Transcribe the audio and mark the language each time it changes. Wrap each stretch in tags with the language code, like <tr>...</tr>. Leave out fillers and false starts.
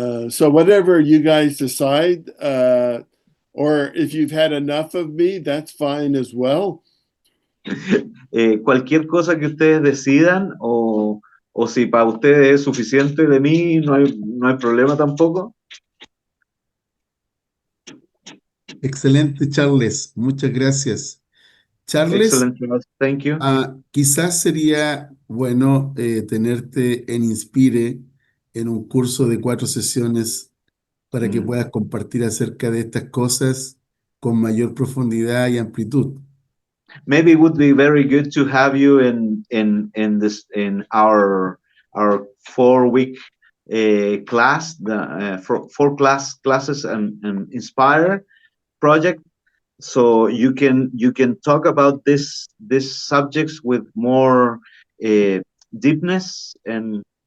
<en>So whatever you guys decide, or if you've had enough of me, that's fine as well.</en> <es>Cualquier cosa que ustedes decidan, o si para ustedes es suficiente de mí, no hay problema tampoco. Excelente, Charles. Muchas gracias. Charles,</es> <en>Excellent, thank you.</en> <es>Quizás sería bueno tenerte en Inspire en un curso de 4 sesiones para que puedas compartir acerca de estas cosas con mayor profundidad y amplitud.</es> <en>Maybe it would be very good to have you in our 4-week class, the four classes and Inspire project, so you can talk about this subjects with more deepness and</en>